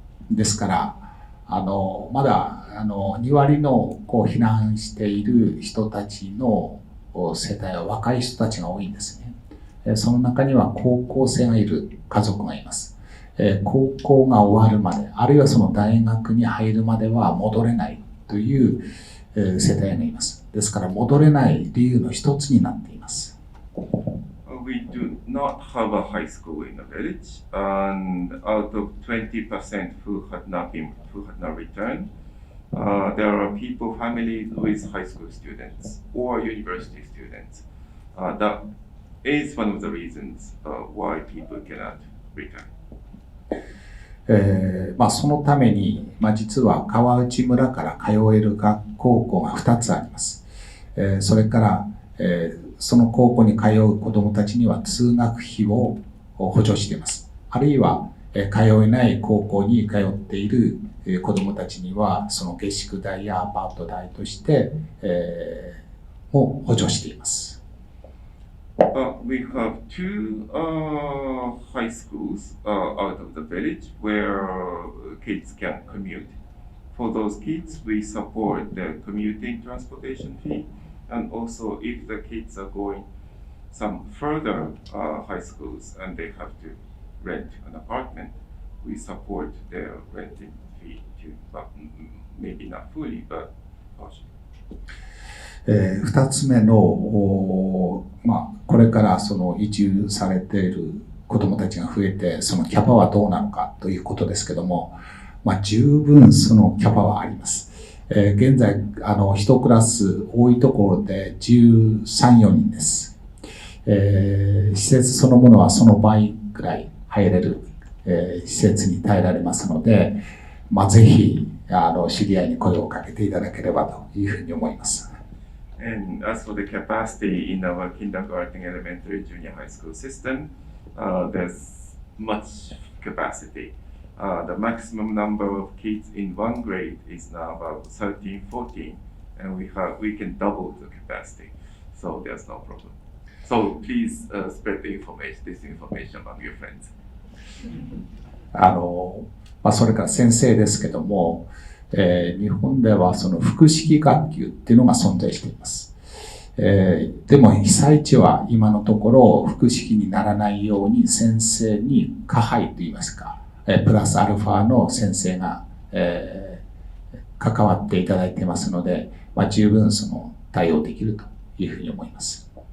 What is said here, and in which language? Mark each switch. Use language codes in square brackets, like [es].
[ja] ですから、まだ2割の避難している人たちの世帯は若い人たちが多いんですね。その中には高校生がいる家族がいます。高校が終わるまで、あるいはその大学に入るまでは戻れないという世帯がいます。ですから戻れない理由の一つになっています。 [en] we do not have a high school in the village, and out of 20% who had not returned, there are people, families with high school students or university students. That is one of the reasons why people cannot return. [ja] そのために、実は川内村から通える高校が2つあります。それから、その高校に通う子どもたちには通学費を補助しています。あるいは、通えない高校に通っている子どもたちには、その下宿代やアパート代として、も補助しています。 [en] We have two high schools out of the village where kids can commute. For those kids, we support the commuting transportation fee, and also if the kids are going some further high schools and they have to rent an apartment, we support their renting fee too, but maybe not fully, but partially. [ja] 2つ目の、これからその移住されている子どもたちが増えて、そのキャパはどうなのかということですけども、十分そのキャパはあります。現在、1クラス多いところで13、4人です。施設そのものはその倍くらい入れる、施設に耐えられますので、ぜひ知り合いに声をかけていただければというふうに思います。 [en] And as for the capacity in our kindergarten, elementary, junior high school system, there's much capacity. The maximum number of kids in one grade is now about 13, 14, and we can double the capacity. So there's no problem. So please spread this information among your friends. [ja] それから先生ですけども、日本ではその複式学級っていうのが存在しています。でも被災地は今のところ複式にならないように先生に加配といいますか、プラスアルファの先生が、関わっていただいていますので、十分その対応できるというふうに思います。